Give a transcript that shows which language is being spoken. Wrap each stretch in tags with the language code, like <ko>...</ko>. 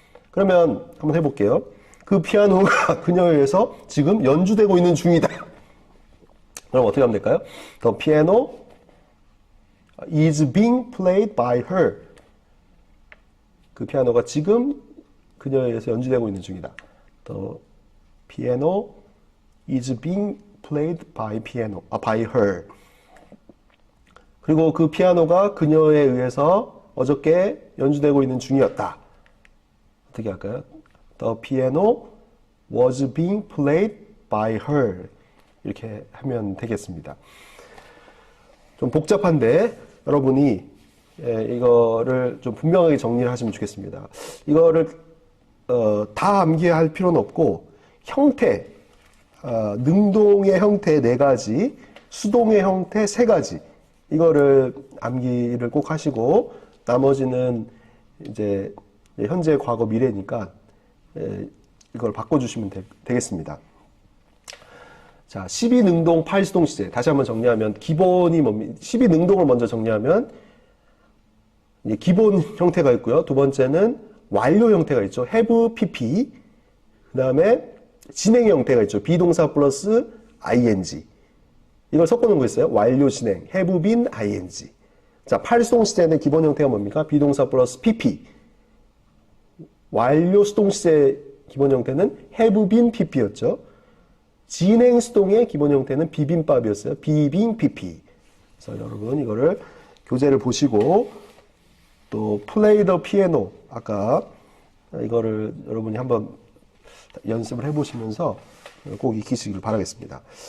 <ko>그러면 한번 해볼게요. 그 피아노가 그녀에 의해서 지금 연주되고 있는 중이다. 그럼 어떻게 하면 될까요?</ko> <en>The piano is being played by her.</en> <ko>그 피아노가 지금 그녀에 의해서 연주되고 있는 중이다.</ko> <en>The piano is being played by her.</en> <ko>그리고 그 피아노가 그녀에 의해서 어저께 연주되고 있는 중이었다. 어떻게 할까요?</ko> <en>The piano was being played by her.</en> <ko>이렇게 하면 되겠습니다. 좀 복잡한데 여러분이 이거를 좀 분명하게 정리를 하시면 좋겠습니다. 이거를 다 암기할 필요는 없고 형태, 능동의 형태 4가지, 수동의 형태 3가지 이거를 암기를 꼭 하시고 나머지는 이제 현재, 과거, 미래니까 이걸 바꿔주시면 되겠습니다. 자, 12능동 8수동 시제 다시 한번 정리하면 기본이 뭡니까? 12능동을 먼저 정리하면 이제 기본 형태가 있고요. 두 번째는 완료 형태가 있죠.</ko> <en>have, pp.</en> <ko>그 다음에 진행 형태가 있죠. 비동사 플러스 ing. 이걸 섞어놓은 거 있어요.</ko> <en>완료 진행, have been, ing.</en> <ko>자, 8수동 시제는 기본 형태가 뭡니까? 비동사 플러스 pp. 완료 수동 시제 기본 형태는 have been, pp였죠. 진행 수동의 기본 형태는 비빔밥이었어요. 비빙, pp. 그래서 여러분 이거를 교재를 보시고 또 play the piano 아까 이거를 여러분이 한번 연습을 해보시면서 꼭 익히시길 바라겠습니다.</ko>